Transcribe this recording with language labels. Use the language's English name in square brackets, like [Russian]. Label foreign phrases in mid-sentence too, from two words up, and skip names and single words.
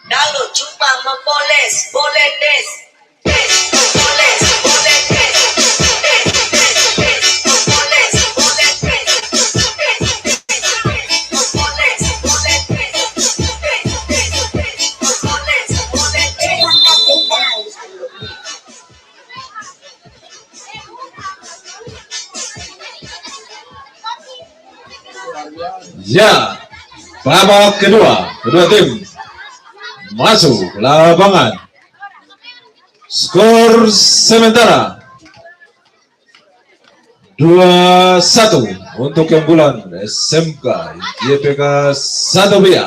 [Indonesian] Kalau cuma memboles, boleh des. Des, memboles, boleh des. Des, des, des, memboles, boleh des. Des, des, des, memboles, boleh des. Des, des, des, memboles, boleh des. Ya, babak kedua tim masuk lapangan. Skor sementara 2-1 untuk keunggulan SMK YPK 1 Bia.